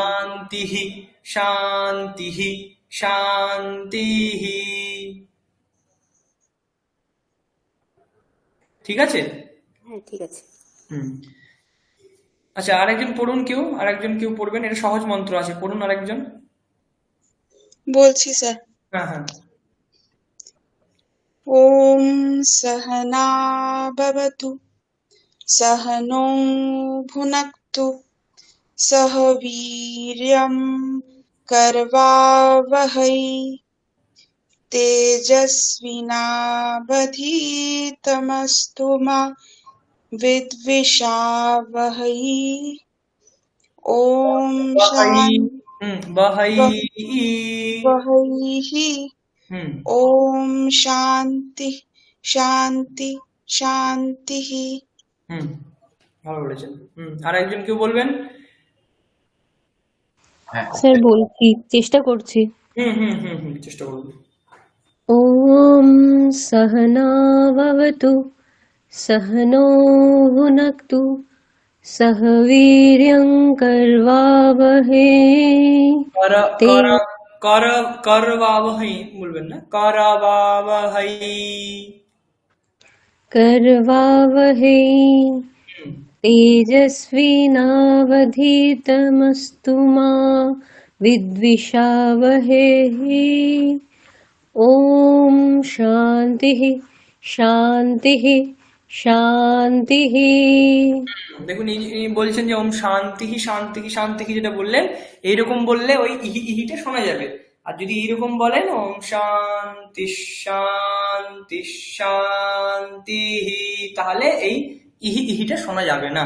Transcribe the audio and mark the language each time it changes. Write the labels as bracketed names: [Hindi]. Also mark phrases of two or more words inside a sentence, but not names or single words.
[Sanskrit] शान्तिः शान्तिः शान्तिः। [Bangla] ঠিক আছে। হ্যাঁ ঠিক আছে। হুম। আচ্ছা, আরেকজন পড়ুন, আরেকজন কেউ পড়বেন, এটা সহজ মন্ত্র আছে, পড়ুন আরেকজন। বলছি স্যার। হ্যাঁ হ্যাঁ। [Sanskrit] ॐ सहना भवतु सहनो भुनक्तु सह वीर्यं करवावहै तेजस्विनावधीतमस्तु मा विद्विषावहै। ओम বহাই। शान्ति বহাই। वहैहि। [Bangla] হুম। [Sanskrit] ओम शांति शांति शांतिः। [Bangla] হুম, ভালো বলেছেন। আরেকজন কেউ বলবেন। হ্যাঁ স্যার বলছি, চেষ্টা করছি। হুম হুম হুম হুম, চেষ্টা করুন। [Sanskrit] ॐ सहनाववतु सहनो भुनक्तु सह वीर्यं कर्वावहै কর ते [Bangla] কর কর করবাবহৈ বলবেন না, করবাবহৈ। [Sanskrit] कर्वावहै [Bangla] হুম। [Sanskrit] तेजस्विनावधीतमस्तु मा विद्विषावहै। ॐ शान्तिः शान्तिः शान्तिः। [Bangla] দেখুন, ইনি বলছেন যে [Sanskrit] ॐ शान्तिः शान्तिः शान्तिः, [Bangla] যেটা বললেন এইরকম বললে ওই ইহি ইহিটা শোনা যাবে। আর যদি এইরকম বলেন, [Sanskrit] ॐ शान्ति शान्ति शान्तिः, [Bangla] তাহলে এই ইহি ইহিটা শোনা যাবে না।